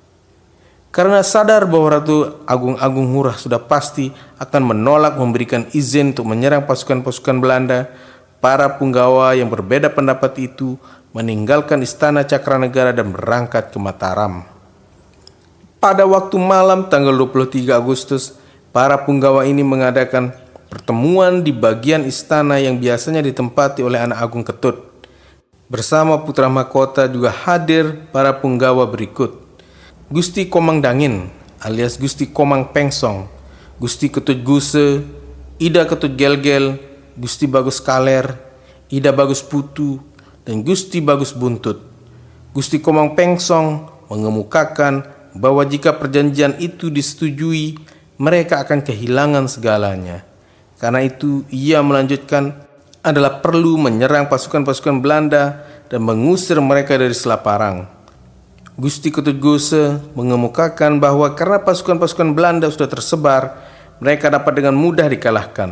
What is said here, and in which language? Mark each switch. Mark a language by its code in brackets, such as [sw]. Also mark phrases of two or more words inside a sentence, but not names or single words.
[id] Karena sadar bahwa Ratu Agung-Agung Ngurah sudah pasti akan menolak memberikan izin untuk menyerang pasukan-pasukan Belanda, para punggawa yang berbeda pendapat itu meninggalkan Istana Cakranegara dan berangkat ke Mataram. Pada waktu malam tanggal 23 Agustus, para punggawa ini mengadakan pertemuan di bagian istana yang biasanya ditempati oleh anak Agung Ketut. Bersama putra mahkota juga hadir para punggawa berikut: Gusti Komang Dangin alias Gusti Komang Pengsong, Gusti Ketut Guse, Ida Ketut Gelgel, Gusti Bagus Kaler, Ida Bagus Putu, dan Gusti Bagus Buntut. Gusti Komang Pengsong mengemukakan bahwa jika perjanjian itu disetujui, mereka akan kehilangan segalanya. Karena itu ia melanjutkan adalah perlu menyerang pasukan-pasukan Belanda dan mengusir mereka dari Selaparang. Gusti Ketut Guse mengemukakan bahwa karena pasukan-pasukan Belanda sudah tersebar, mereka dapat dengan mudah dikalahkan.